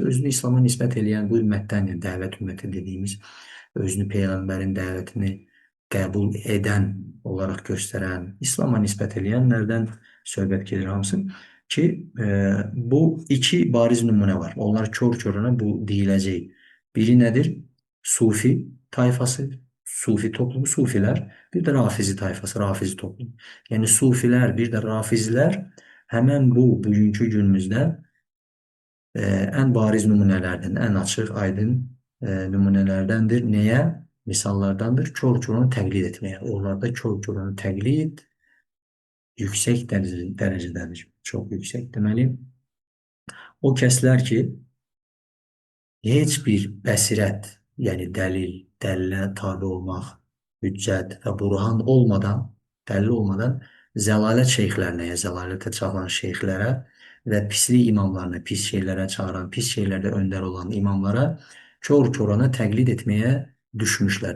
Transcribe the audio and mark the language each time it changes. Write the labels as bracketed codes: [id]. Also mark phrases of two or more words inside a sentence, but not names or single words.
[az] Özünü İslama nisbət eləyən bu ümmətdən, yəni dəvət ümməti dediyimiz, özünü Peyğəmbərin dəvətini qəbul edən olaraq göstərən, İslama nisbət eləyənlərdən söhbət gedir hamısı ki, bu iki bariz nümunə var. Onlar kör-körənə bu deyiləcək. Biri nədir? Sufi tayfası, Sufi toplumu Sufiler, bir de Rafizi tayfası, Rafizi toplumu. [tr] Yani Sufiler, bir de Rafiziler hemen bu bugünkü günümüzde en bariz numunelerden, en açık, aydın numunelerdendir. Neye? Misallardandır. Kör körünü təqlid etmeye. [az] Onlarda kör körünü təqlid yüksək dərəcədədir. Çox yüksək. Deməli, o kəslər ki, heç bir bəsirət, yəni dəlil, dəlilə tabe olmaq, hüccət və burhan olmadan, dəlil olmadan zəlalət şeyxlərinə, ya zəlalətə çağıran şeyxlərə və pislik imamlarına, pis şeylərə çağıran, pis şeylərdə öndər olan imamlara kör-körənə təqlid etməyə düşmüşlər.